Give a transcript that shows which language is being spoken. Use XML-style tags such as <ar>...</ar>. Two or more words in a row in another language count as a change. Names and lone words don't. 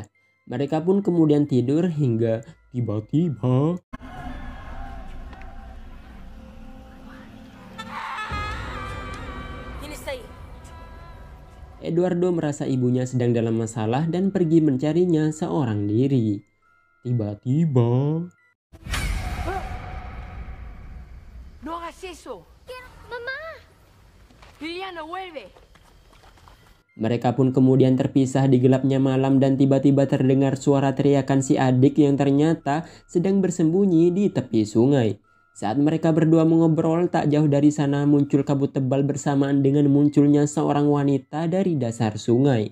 <id>Mereka pun kemudian tidur hingga tiba-tiba Eduardo merasa ibunya sedang dalam masalah dan pergi mencarinya seorang diri. Tiba-tiba</id> <es>No hagas eso. Mamá! Liliana, vuelve.</es> <id>mereka pun kemudian terpisah di gelapnya malam dan tiba-tiba terdengar suara teriakan si adik yang ternyata sedang bersembunyi di tepi sungai. Saat mereka berdua mengobrol, tak jauh dari sana muncul kabut tebal bersamaan dengan munculnya seorang wanita dari dasar sungai.</id>